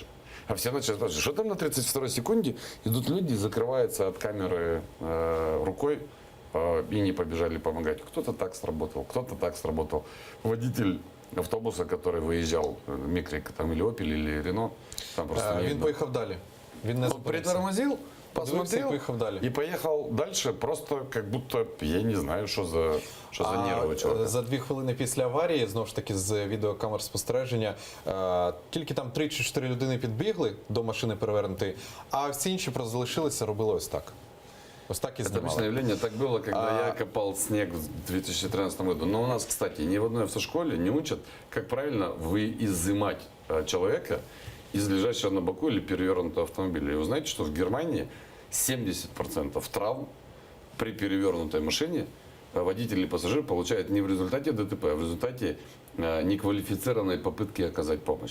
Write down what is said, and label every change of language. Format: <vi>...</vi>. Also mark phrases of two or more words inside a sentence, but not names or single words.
<ru>А все начали спрашивать, что там на 32-й секунде идут люди, закрываются от камеры рукой и не побежали помогать. Кто-то так сработал, кто-то так сработал. Водитель автобуса, который виїжджав, Мікрик там или Opel, или Renault, там просто не</ru> <uk>Він</uk> <ru>видно.</ru> <uk>поїхав далі. Він не</uk> <ru>Он</ru> <uk>зупинився.</uk> <ru>притормозил,</ru> <uk>Подивився</uk> <ru>посмотрел</ru> <uk>і поїхав далі.</uk> <ru>и поехал дальше, просто как будто, я не знаю, что за нервы у человека.</ru> <uk>За 2 хвилини після аварії, знову ж таки, з відеокамер спостереження, тільки там 3 чи 4 людини підбігли до машини перевернутої, а всі інші просто залишилися, робили ось так. Ось так і</uk> <ru>Это обычное</ru> <uk>знімали.</uk> <ru>явление. Так было, когда я копал снег в 2013 году. Но у нас, кстати, ни в одной автошколе не учат, как правильно изымать человека из лежащего на боку или перевернутого автомобиля. И вы знаете, что в Германии 70% травм при перевернутой машине водитель или пассажир получает не в результате ДТП, а в результате неквалифицированной попытки оказать помощь.</ru>